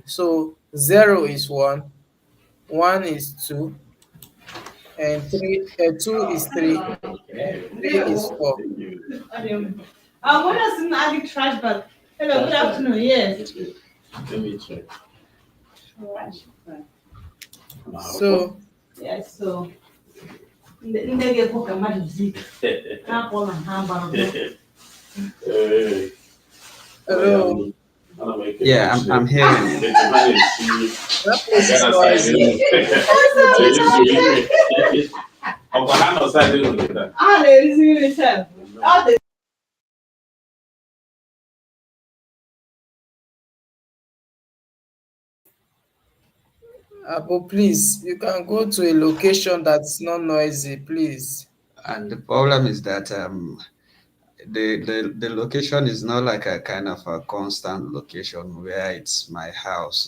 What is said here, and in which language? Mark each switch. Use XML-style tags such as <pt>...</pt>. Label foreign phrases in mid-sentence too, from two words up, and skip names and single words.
<en>So 0 is 1 is 2, and 2 is 3, 3 is 4. What else in the trash bag? Hello, good afternoon. Yes. Let me check. So Yes, so.</en> <ig>Ndị ga-ekwu ka mmadụ zi ha akpọ na ha gbara</ig> <en>hello. Yeah, I'm hearing you. That place is noisy.</en> <ig>a na-erizi nri sef ọ dị</ig> <en>But please, you can go to a location that's not noisy, please. And the problem is that the location is not like a kind of a constant location where it's my house.</en>